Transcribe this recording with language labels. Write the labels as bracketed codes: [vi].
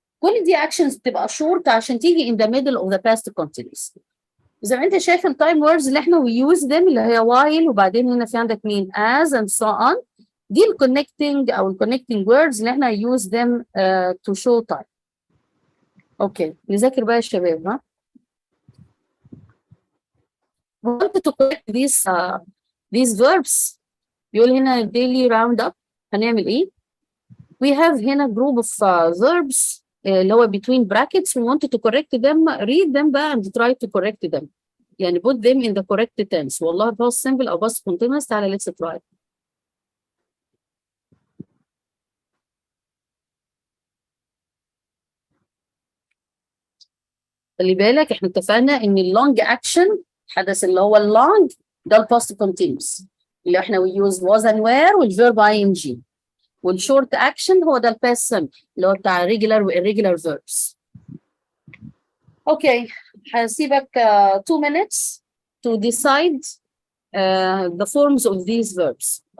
[ar] كل دي actions بتبقى short عشان تيجي in the middle of the past continuous. زي ما انت شايف التايم ووردز اللي احنا [en] we use them [ar] اللي هي while، وبعدين هنا في عندك مين as and so on. دي الكونكتنج او الكونكتنج ووردز اللي احنا use them to show time. اوكي نذاكر بقى يا شباب. [en] ها want to correct these verbs. [ar] يقول هنا [en] daily round up [ar] هنعمل ايه؟ [en] We have هنا group of verbs [ar] اللي هو [en] between brackets. We want to correct them. Read them بقى and try to correct them. يعني put them in the correct tense. والله past simple أو past continuous. تعالى let's try. [ar] خلي بالك احنا اتفقنا ان اللونج اكشن الحدث اللي هو اللونج ده الباست continuous اللي احنا we use was and were والverb ing. والشورت اكشن هو ده الباست سمبل اللي هو بتاع regular و irregular verbs. اوكي هسيبك [en] 2 minutes to decide the forms of these verbs.